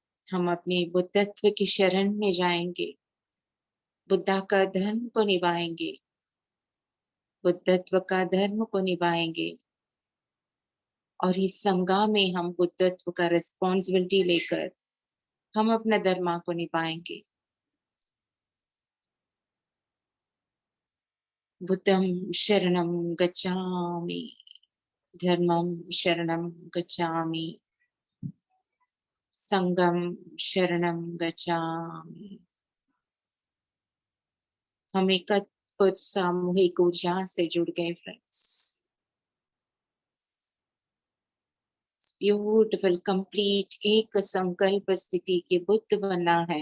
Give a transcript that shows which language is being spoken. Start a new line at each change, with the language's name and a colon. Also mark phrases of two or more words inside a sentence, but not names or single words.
Hindi: हम अपनी बुद्धत्व की शरण में जाएंगे, बुद्धा का धर्म को निभाएंगे, बुद्धत्व का धर्म को निभाएंगे और इस संगम में हम बुद्धत्व का रिस्पॉन्सिबिलिटी लेकर हम अपना धर्म को निभाएंगे।
Sanskrit: बुद्धं शरणं गच्छामि, धर्मं शरणं गच्छामि, संघं शरणं गच्छामि।
Hindi: हम एक अद्भुत सामूहिक ऊर्जा से जुड़ गए फ्रेंड्स।
English: beautiful complete
Hindi: एक संकल्प स्थिति के बुद्ध बनना है।